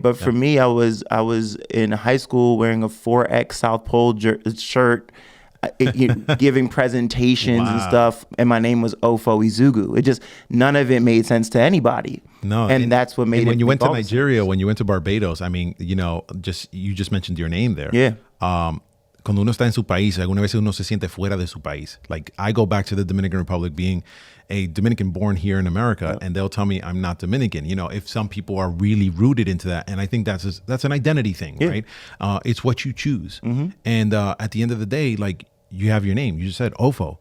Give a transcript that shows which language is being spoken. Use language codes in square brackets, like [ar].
[en] But for me, I was in high school wearing a 4X South Pole shirt, giving presentations and stuff, and my name was Ofo Ezeugwu. It just, none of it made sense to anybody. No, and that's what made it. When you went to Nigeria, sense. when you went to Barbados, I mean, you just mentioned your name there. Yeah. [es] Cuando uno está en su país, alguna vez uno se siente fuera de su país. [en] Like, I go back to the Dominican Republic, being a Dominican born here in America, and they'll tell me I'm not Dominican. If some people are really rooted into that, and I think that's an identity thing, right? It's what you choose. And at the end of the day, like, you have your name. You just said Ofo.